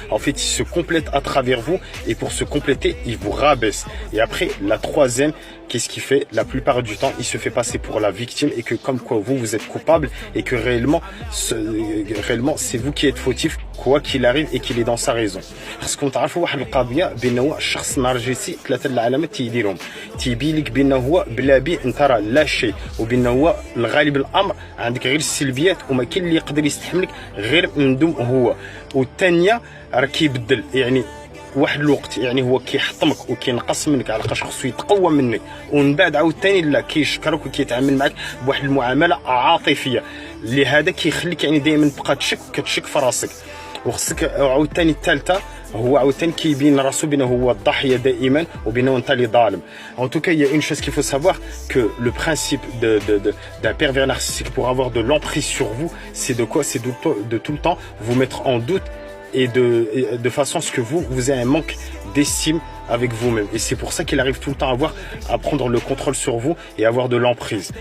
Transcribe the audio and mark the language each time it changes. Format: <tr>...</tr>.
<fr>En fait, il se complète à travers vous. Et pour se compléter, il vous rabaisse. Et après, la troisième, qu'est-ce qu'il fait? La plupart du temps, il se fait passer pour la victime. Et que comme quoi, vous êtes coupable. Et que réellement, c'est vous qui êtes fautif, quoi qu'il arrive, et qu'il est dans sa raison. Parce qu'on</fr> <ar>تعرفوا واحد القضية بأنه الشخص النرجسي 3 العلامات تيديرهم تيبين لك بأنه هو بلا بي انت راه لا شيء وبأنه هو الغالب الأمر عندك غير السلبيات وما كاين اللي يقدر يستحملك غير من دون هو. والثانية راه كيبدل يعني واحد الوقت يعني هو كيحطمك وكينقص منك على خاطر خصو يتقوى منك ومن بعد عاوتاني لا كيشكرك وكيتعامل معك بواحد المعامله عاطفيه لهذا كيخليك يعني دائما تبقى كتشك في راسك وخصك عاوتاني الثالثه هو عاوتاني كيبين راسو بانه هو الضحيه دائما وبانه انت اللي ظالم.</ar> <fr>En tout cas, il y a une chose qu'il faut savoir que le principe d'un pervers narcissique pour avoir de l'emprise sur vous, c'est de quoi? C'est de tout le temps vous mettre en doute et de façon à ce que vous ayez un manque d'estime avec vous-même. Et c'est pour ça qu'il arrive tout le temps à prendre le contrôle sur vous et avoir de l'emprise.</fr>